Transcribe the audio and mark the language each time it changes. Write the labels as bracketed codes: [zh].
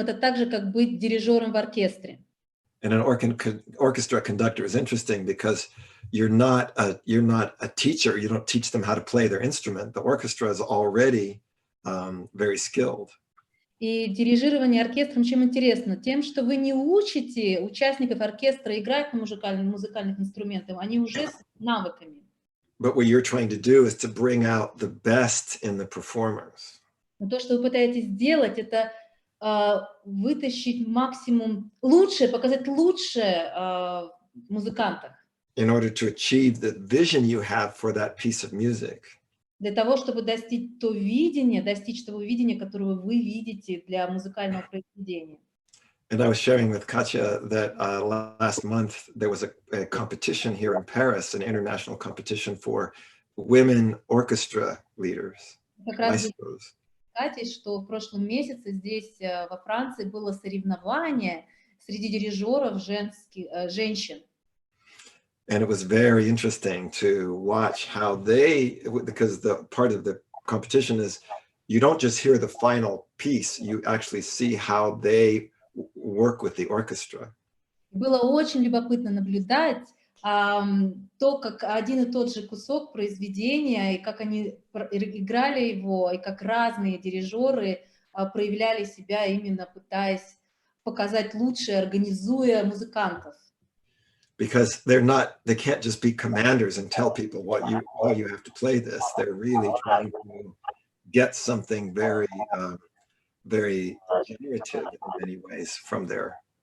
[ru] Это так же, как быть дирижером в оркестре. [en] And an orchestra conductor is interesting because you're not a teacher. You don't teach them how to play their instrument. The orchestra is already very skilled. [ru] И дирижирование оркестром чем интересно? Тем, что вы не учите участников оркестра играть на музыкальных инструментах, они уже с навыками. [en] But what you're trying to do is to bring out the best in the performers. [ru] Но то, что вы пытаетесь сделать, это вытащить максимум лучшее, показать лучшее в музыкантах. [en] In order to achieve the vision you have for that piece of music. [ru] Для того, чтобы достичь того видения, которое вы видите для музыкального произведения. [en] And I was sharing with Katya that last month there was a competition here in Paris, an international competition for women orchestra leaders. [ru] Как раз Катя, что в прошлом месяце здесь во Франции было соревнование среди дирижеров женщин. [en] And it was very interesting to watch how because the part of the competition is you don't just hear the final piece, you actually see how they work with the orchestra. [ru] Было очень любопытно наблюдать то, как один и тот же кусок произведения, и как они играли его, и как разные дирижеры проявляли себя, именно пытаясь показать лучшее, организуя музыкантов. [en] Because they can't just be commanders and tell people how you have to play this. They're really trying to get something very, very generative in many ways from their